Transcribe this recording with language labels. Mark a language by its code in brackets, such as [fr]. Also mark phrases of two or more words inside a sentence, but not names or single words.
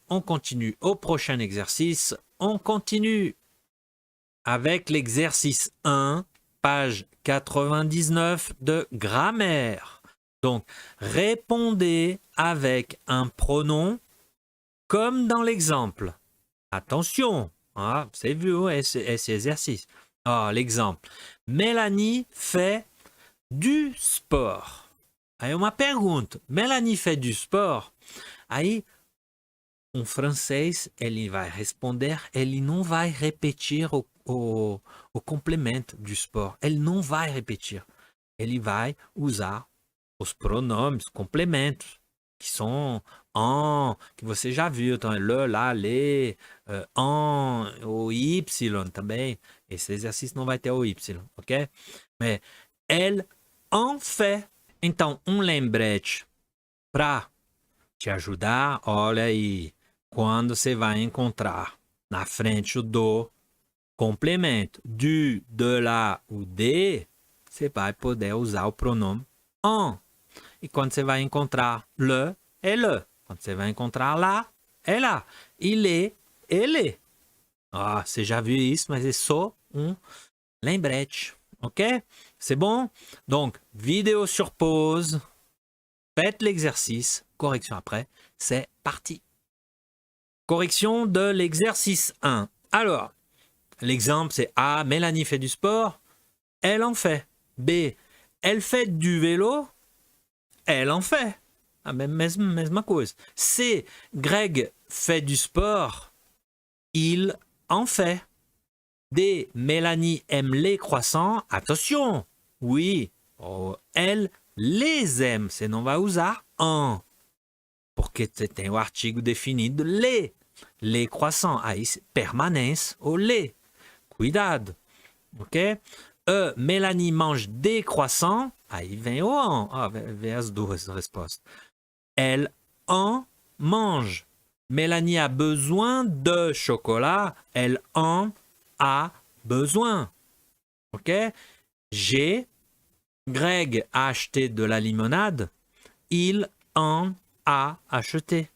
[fr] On continue au prochain exercice. On continue avec l'exercice 1, page 99 de grammaire. Donc, répondez avec un pronom comme dans l'exemple. Attention, hein, c'est vu esse exercice. Ah, l'exemple. Mélanie fait du sport. [pt] Aí uma pergunta. [fr] Mélanie fait du sport. [pt] Aí, um francês, ele vai responder, ele não vai repetir o complemento [fr] du sport. [pt] Ele não vai repetir. Ele vai usar os pronomes, complementos, que são en, que você já viu, então le, lá, les, en, o y também. Esse exercício não vai ter o y, ok? [fr] Mas elle en fait. [pt] Então, um lembrete para te ajudar, olha aí, quando você vai encontrar na frente o do complemento, [fr] du, de, la ou de, [pt] você vai poder usar o pronome en. E quando você vai encontrar le, é le. Quando você vai encontrar lá, é lá. [fr] Il est, [pt] ele est. Ah, você já viu isso, mas é só um lembrete. [fr] Ok? C'est bon? Donc, vidéo sur pause. Faites l'exercice. Correction après. C'est parti. Correction de l'exercice 1. Alors, l'exemple c'est A, Mélanie fait du sport, elle en fait. B, elle fait du vélo, elle en fait. [pt] Ah, mesma cause. [fr] C, Greg fait du sport, il en fait. D, Mélanie aime les croissants, attention, oui, elle les aime, [pt] você não vai usar en, porque você tem o artigo definido [fr] les croissants, [pt] aí permanece o les, cuidado, ok? [fr] E, Mélanie mange des croissants, [pt] aí vem o en, vem as duas respostas. [fr] Elle en mange. Mélanie a besoin de chocolat, elle en a besoin. Ok? G. Greg a acheté de la limonade. Il en a acheté.